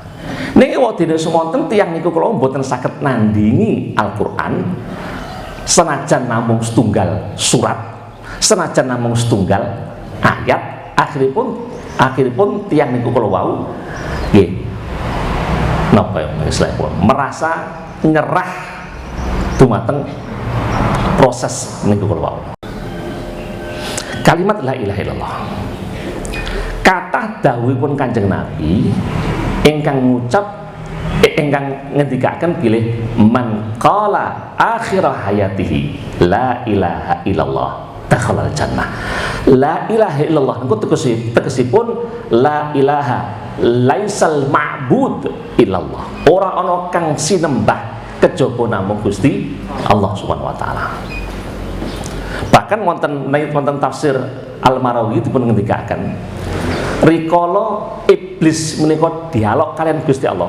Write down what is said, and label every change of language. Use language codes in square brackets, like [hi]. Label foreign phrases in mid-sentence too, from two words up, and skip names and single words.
[jv] Niki wadene semonten tiyang niku kula mboten saged nandingi Al-Quran, senajan namung setunggal surat, senajan namung setunggal ayat, akhiripun tiyang niku kula wau nggih napa ya istilahipun merasa nyerah dumateng proses niku kula wau. Kalimat la ilaha illallah kathah dawuhipun Kanjeng Nabi ingkang ngendikaken bilih [ar] من قال آخر حياته لا إله إلا الله دخل الجنة. لا إله إلا الله [jv] niku tegesipun [ar] لا إله ليس المعبود إلا الله. [jv] Ora ana kang sinembah kejaba namung Gusti Allah [ar] سبحانه وتعالى. [jv] Bahkan wonten tafsir Al-Marawi dipun ngendikaken rikala iblis menika dialog kalian Gusti Allah.